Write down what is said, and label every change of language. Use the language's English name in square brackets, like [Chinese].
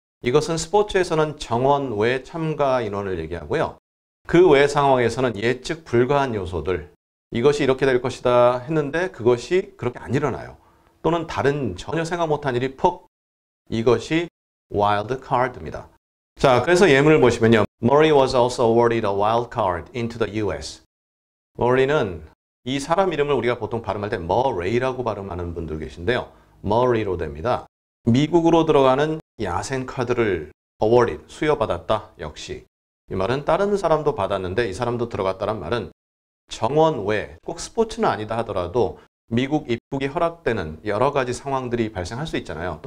[Korean] 이것은 스포츠에서는 정원 외 참가 인원을 얘기하고요. 그 외 상황에서는 예측 불가한 요소들, 이것이 이렇게 될 것이다 했는데 그것이 그렇게 안 일어나요. 또는 다른 전혀 생각 못한 일이 퍽, 이것이 wild card입니다. 자, 그래서 예문을 보시면요. [English] Murray was also awarded a wild card into the US. [Korean] 머리는 이 사람 이름을 우리가 보통 발음할 때 머레이라고 발음하는 분들 계신데요. 머레이로 됩니다. 미국으로 들어가는 야생 카드를 awarded, 수여받았다. 역시. 이 말은 다른 사람도 받았는데 이 사람도 들어갔다는 말은 정원 외, 꼭 스포츠는 아니다 하더라도 미국 입국이 허락되는 여러 가지 상황들이 발생할 수 있잖아요.